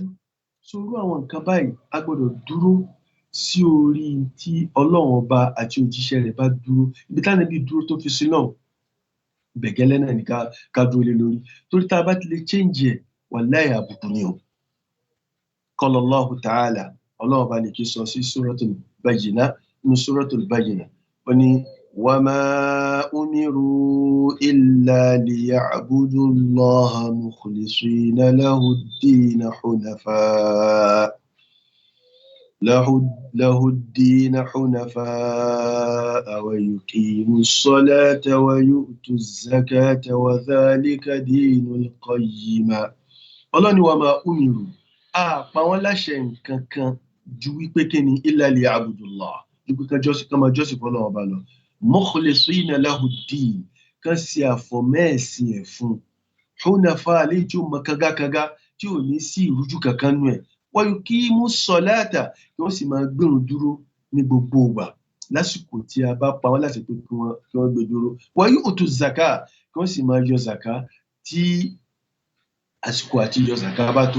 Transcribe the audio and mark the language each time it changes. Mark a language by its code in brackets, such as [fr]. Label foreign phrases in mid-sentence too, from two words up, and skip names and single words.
[yo] sórú àwọn nǹkan báyìí a gbọ́dọ̀ dúró sí orí tí ọlọ́run ọba àti òjíṣẹ́ rẹ̀ bá dúró ibi táwọn ẹbí dúró tó fi sí náà bẹ̀gẹ́lẹ́ náà ní ká dúró lé lórí torí tá a bá ti lè change ẹ̀ wàláhì àbùkù ni o. [ar] قال الله تعالى [yo] ọlọ́run bá ní kí sọ sí suratul Bayyinah nínú suratul Bayyinah ó ní [ar] وما أمروا إلا ليعبدوا الله مخلصين له الدين حنفاء ويقيموا الصلاة ويؤتوا الزكاة وذلك دين القيمة. [yo] ọlọ́ni [ar] وما أمروا [yo] pa wọ́n láṣẹ nǹkan kan ju wípé kí ni [ar] إلا ليعبدوا الله [yo] ju pé kan máa jọ́sìn fún Ọlọ́run Ọba lọ [ar] مخلصين له الدين [yo] kan ṣe àfọ̀mẹ́ẹ̀sìn ẹ̀ fún hunafa àlejò mọ kágákágá tí ò ní sí ìrújú kankan nú ẹ̀ [ar] ويقيموا الصلاة [yo] kí wọ́n sì máa gbérun dúró ní gbogbo ìgbà lásìkò tí a bá pa wọ́n láṣẹ pé kí wọ́n gbé dúró [ar] ويؤتوا الزكاة [yo] kí wọ́n sì máa yọ zaka tí àsìkò àti yọ zaka bá tó.